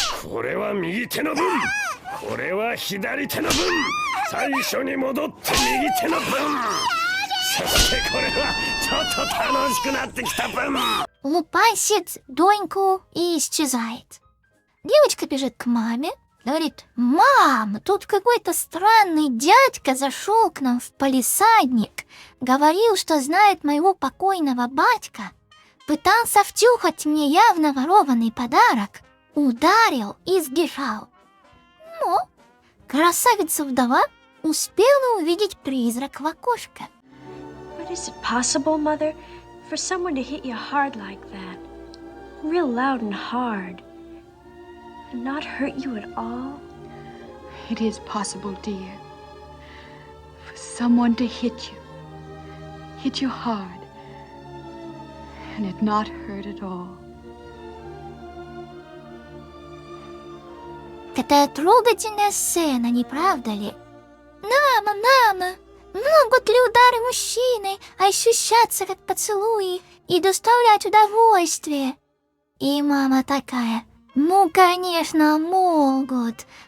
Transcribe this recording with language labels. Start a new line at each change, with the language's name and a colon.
Japanese: これは右手の分、これは左手の分、最初に戻って右手の分、そしてこれはちょっと楽しくなってきた分。
Russian: Лупасит доньку и исчезает. Девочка бежит к маме, говорит: «Мам, тут какой-то странный дядька зашел к нам в палисадник, говорил, что знает моего покойного батька, пытался втюхать мне явно ворованный подарок, ударил и сбежал». Но красавица-вдова успела увидеть призрак в окошко.
English: But is it possible, Mother, for someone to hit you hard like that? Real loud and hard. And not hurt you at all? It is possible, dear. For someone to hit you hard, and it not hurt at all.
Russian: Какая трогательная сцена, не правда ли? Мама, могут ли удары мужчины ощущаться как поцелуи и доставлять удовольствие? И мама такая: ну, конечно, могут.